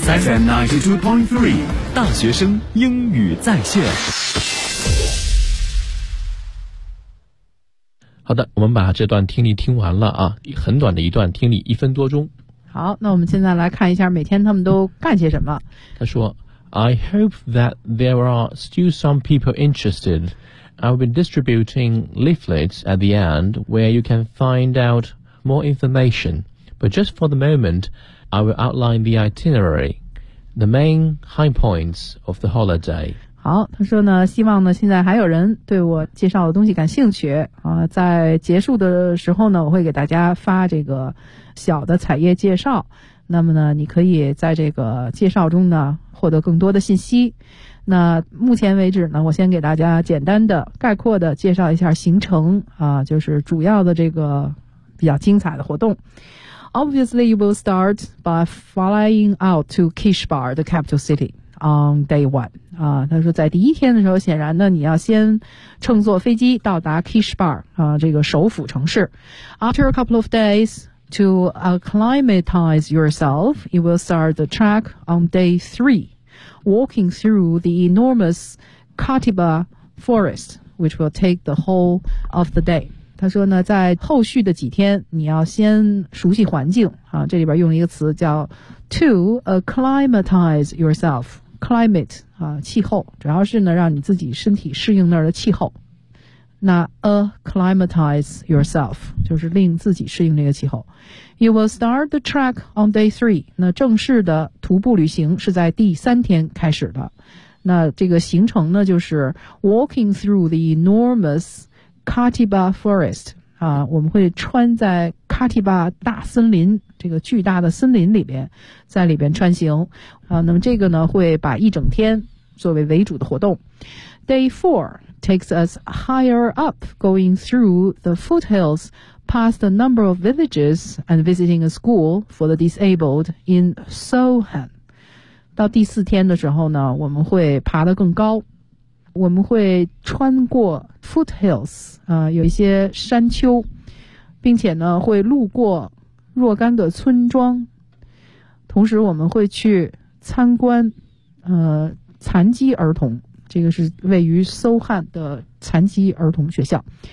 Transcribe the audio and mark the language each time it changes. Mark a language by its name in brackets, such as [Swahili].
[Chinese] FM92.3 大学生英语在线。好的，我们把这段听力听完了啊，很短的一段听力，一分多钟。好，那我们现在来看一下每天他们都干些什么。他说 [English] I hope that there are still some people interested. I'll be distributing leaflets at the end where you can find out more information. But just for the moment, I will outline the itinerary, the main high points of the holiday. [Chinese] 好，他说呢，希望呢现在还有人对我介绍的东西感兴趣，在结束的时候呢，我会给大家发这个小的彩页介绍。那么呢，你可以在这个介绍中呢获得更多的信息。那目前为止呢，我先给大家简单的概括的介绍一下行程啊，就是主要的这个比较精彩的活动。 [English] Obviously, you will start by flying out to Kishbar, the capital city, on day one. [Chinese] 啊，他说在第一天的时候，显然呢，你要先乘坐飞机到达 Kishbar, 啊，这个首府城市。 [English] After a couple of days to acclimatize yourself, you will start the trek on day three, walking through the enormous Katiba forest, which will take the whole of the day. [Chinese] 他说呢，在后续的几天，你要先熟悉环境啊。这里边用了一个词叫 to acclimatize yourself, climate 啊，气候，主要是呢让你自己身体适应那儿的气候。那 acclimatize yourself 就是令自己适应这个气候。 [English] You will start the trek on day three. [Chinese] 那正式的徒步旅行是在第三天开始的。那这个行程呢，就是 [English] walking through the enormous. [Chinese] Katiba Forest 啊，我们会穿在 Katiba 大森林这个巨大的森林里边，在里边穿行啊。那么这个呢，会把一整天作为为主的活动。 [English] Day four takes us higher up, going through the foothills, past a number of villages, and visiting a school for the disabled in Sohan. [Chinese] 到第四天的时候呢，我们会爬得更高。我们会穿过 foothills 啊，有一些山丘，并且呢会路过若干个村庄，同时我们会去参观残疾儿童，这个是位于 Sohan 的残疾儿童学校。